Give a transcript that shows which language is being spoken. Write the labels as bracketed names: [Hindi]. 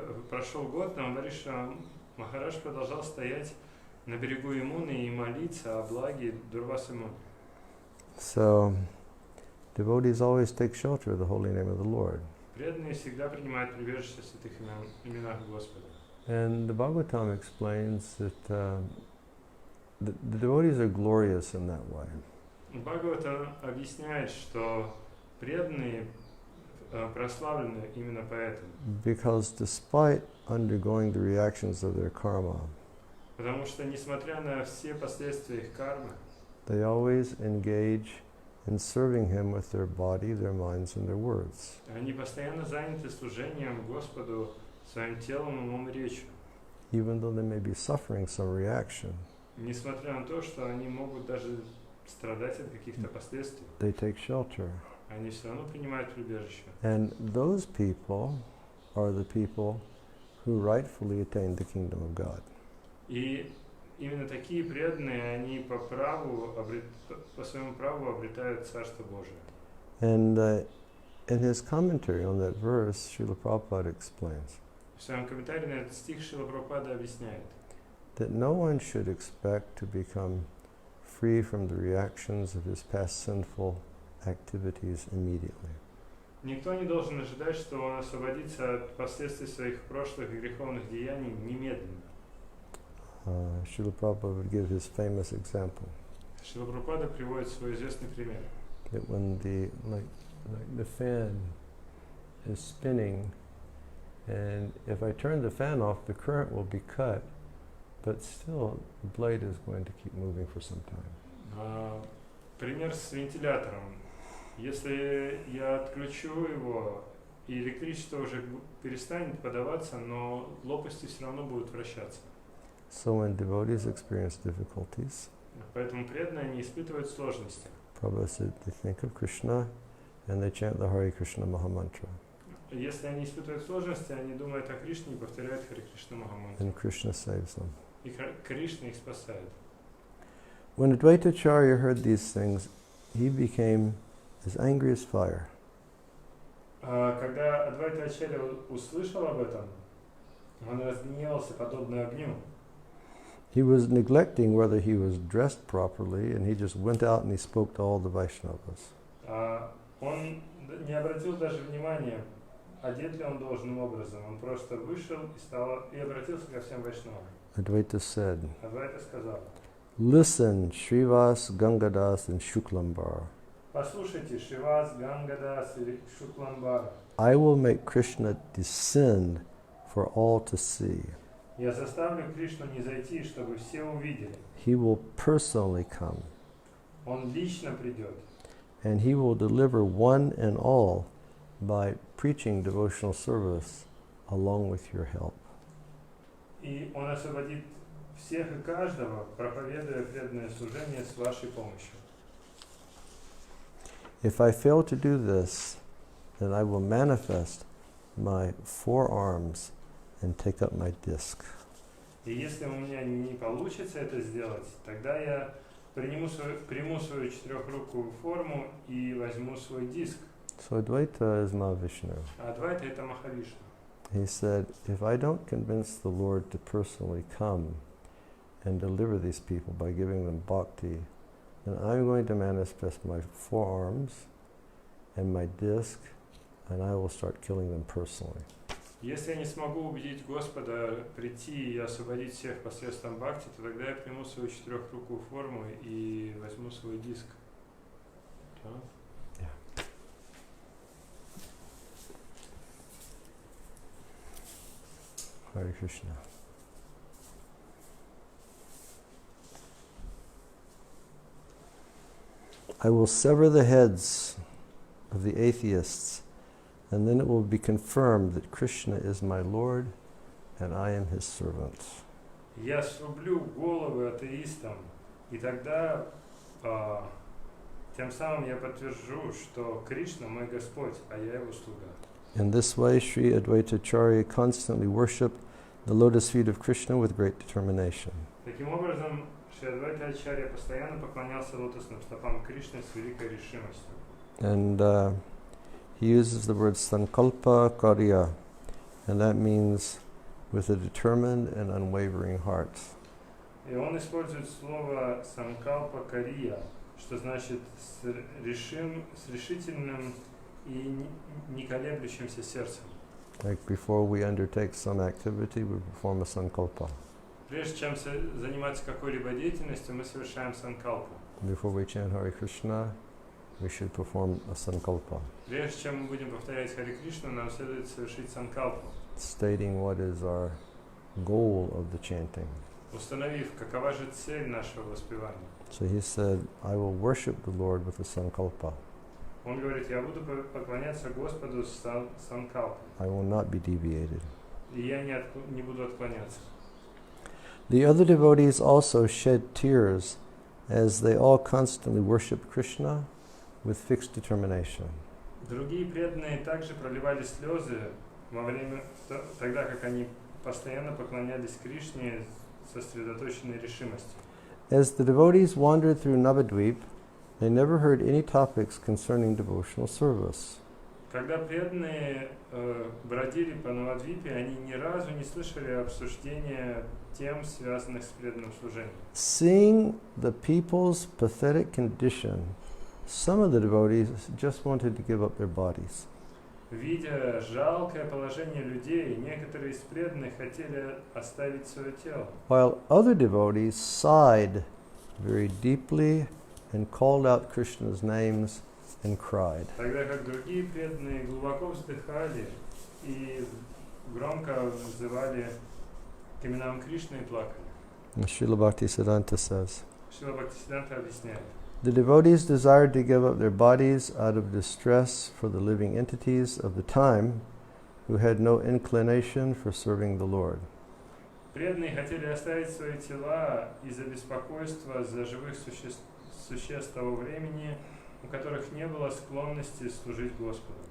[Russian] Прошел год, но Амбариш Махарадж продолжал стоять на берегу Ямуны и молиться о благе Дурвасы Муни. [English] So, devotees always take shelter of the holy name of the Lord. [Russian] Преданные всегда принимают прибежище в святых именах Господа. [English] And the Bhagavatam explains that the devotees are glorious in that way. [Russian] Бхагавата объясняет, что преданные прославлены именно поэтому. [English] Because despite undergoing the reactions of their karma, [Russian] Потому что, несмотря на все последствия их кармы, [English] they always engage in serving Him with their body, their minds, and their words. [Russian] они постоянно заняты служением Господу своим телом, умом и речью. [English] Even though they may be suffering some reaction, [Russian] Несмотря на то, что они могут даже страдать от каких-то последствий, [English] they take shelter. [Russian] они все равно принимают прибежище. [English] And those people are the people who rightfully attain the kingdom of God. [Russian] И именно такие преданные, они по своему праву обретают Царство Божие. [English] And in his commentary on that verse, Srila Prabhupada explains [Russian] В своем комментарии на этот стих Шрила Прабхупада объясняет, [English] that no one should expect to become free from the reactions of his past sinful activities immediately. [Russian] никто не должен ожидать, что он освободится от последствий своих прошлых греховных деяний немедленно. [English] Srila Prabhupada would give his famous example [Russian] Шрила Прабхупада приводит свой известный пример. [English] that when the fan is spinning, and if I turn the fan off, the current will be cut, but still the blade is going to keep moving for some time. [Russian] Пример с вентилятором. Если я отключу его, и электричество уже перестанет подаваться, но лопасти все равно будут вращаться. [English] So when devotees experience difficulties, [Russian] Поэтому преданные не испытывают сложности. [English] Prabhupada said they think of Krishna and they chant the Hare Krishna Mahamantra, [Russian] Если они испытывают сложности, они думают о Кришне и повторяют Харе Кришна Махамантру. [English] and Krishna saves them. [Russian] И Кришна их спасает. [English] When Advaitacharya heard these things, he became as angry as fire. [Russian] Когда Адвайта Ачарья услышал об этом, он разгневался подобно огню. [English] He was neglecting whether he was dressed properly, and he just went out and he spoke to all the Vaishnavas. [Russian] Он не обратил даже внимания, одет ли он должным образом. Он просто вышел и обратился ко всем вайшнавам. [English] Advaita said, [Russian] Адвайта сказал: [English] "Listen, Srivas, Gangadas, and Shuklambar. [Russian] послушайте, Шривас, Гангадас и Шукламбара. [English] I will make Krishna descend for all to see. [Russian] Я заставлю Кришну не зайти, чтобы все увидели. [English] He will personally come, [Russian] Он лично придет. [English] and he will deliver one and all by preaching devotional service along with your help." [Russian] И он освободит всех и каждого, проповедуя преданное служение с вашей помощью. [English] If I fail to do this, then I will manifest my forearms and take up my disc. [Russian] И если у меня не получится это сделать, тогда я приму свою четырехрукую форму и возьму свой диск. [English] So Advaita is Mahavishnu. [Russian] А Адвайта — это Махавишну. [English] He said, if I don't convince the Lord to personally come and deliver these people by giving them bhakti, then I'm going to manifest my forearms and my disc, and I will start killing them personally. [Russian] Если я не смогу убедить Господа прийти и освободить всех посредством бхакти, то тогда я приму свою четырехрукую форму и возьму свой диск. [Sanskrit] Hare Krishna. [English] I will sever the heads of the atheists, and then it will be confirmed that Krishna is my Lord and I am his servant. [Russian] я срублю головы атеистам, и тогда тем самым я подтвержу, что Кришна мой Господь, а я его слуга. [English] In this way, Sri Advaitacharya constantly worshipped the lotus feet of Krishna with great determination. [Russian] Таким образом, Шри Адвайта Ачарья постоянно поклонялся лотосным стопам Кришны с великой решимостью. [English] And he uses the word sankalpa karya, and that means with a determined and unwavering heart. [Russian] И он использует слово санкалпа кария, что значит с решительным и не колеблющимся сердцем. [English] Like before we undertake some activity, we perform a sankalpa. [Russian] Прежде чем заниматься какой-либо деятельностью, мы совершаем санкалпу. [English] Before we chant Hare Krishna, we should perform a sankalpa, [Russian] Прежде чем мы будем повторять Харе Кришну, нам следует совершить санкалпу, [English] stating what is our goal of the chanting. [Russian] установив, какова же цель нашего воспевания. [English] So he said, I will worship the Lord with a sankalpa. [Russian] Он говорит, я буду поклоняться Господу с санкалпой, [English] I will not be deviated. [Russian] и я не буду отклоняться. [English] The other devotees also shed tears as they all constantly worshiped Krishna with fixed determination. [Russian] Другие преданные также проливали слезы во время, тогда как они постоянно поклонялись Кришне с сосредоточенной решимостью. [English] As the devotees wandered through Navadvip, they never heard any topics concerning devotional service. [Russian] Когда преданные бродили по Навадвипе, они ни разу не слышали обсуждения тем, связанных с преданным служением. [English] Seeing the people's pathetic condition, some of the devotees just wanted to give up their bodies. [Russian] Видя жалкое положение людей, некоторые из преданных хотели оставить свое тело. [English] While other devotees sighed very deeply and called out Krishna's names and cried. [Russian] Тогда как другие преданные глубоко вздыхали и громко взывали к именам Кришны и плакали. [English] Srila Bhaktisiddhanta says, [Russian] Шрила Бхактисиддханта объясняет. [English] the devotees desired to give up their bodies out of distress for the living entities of the time who had no inclination for serving the Lord. [Russian] Преданные хотели оставить свои тела из-за беспокойства за живых существ того времени, у которых не было склонности служить Господу.